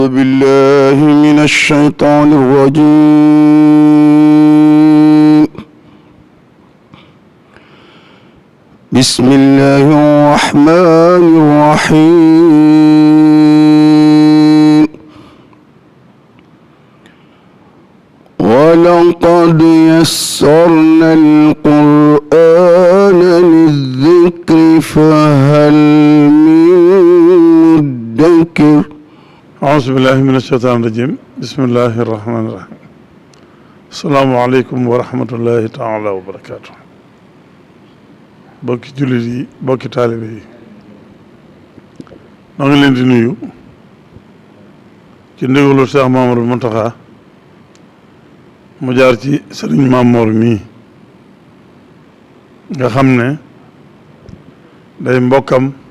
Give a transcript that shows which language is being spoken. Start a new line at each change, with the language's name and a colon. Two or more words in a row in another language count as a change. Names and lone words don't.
Arabic: بالله من الشيطان الرجيم بسم الله الرحمن الرحيم ولقد يسرنا القرآن للذكر فهل من مدكر أعوذ بالله من الشيطان الرجيم بسم الله الرحمن الرحيم السلام عليكم ورحمة الله تعالى وبركاته
Wolof: bokki jullit yi bokki taalibe yi noo ngi leen di nuyu ci ndigalu Cheikh Mamadou Mountakha mu jaar ci sëriñ Mamoor mii nga xam ne day mbokkam